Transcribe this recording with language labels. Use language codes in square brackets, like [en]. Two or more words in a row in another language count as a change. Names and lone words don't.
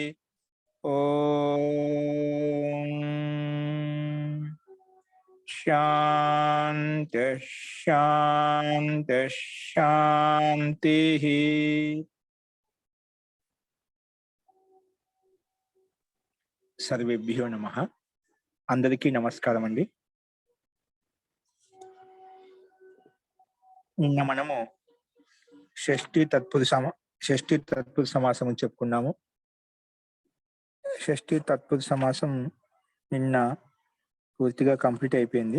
[sa] ओम शांति शांति शांति। सर्वेभ्यो नमः। [te] అందరికీ నమస్కారం అండి। నిన్న మనము షష్ఠి తత్పురుష సమాసం చెప్పుకున్నాము. షష్ఠి తత్పురుష సమాసం నిన్న పూర్తిగా కంప్లీట్ అయిపోయింది.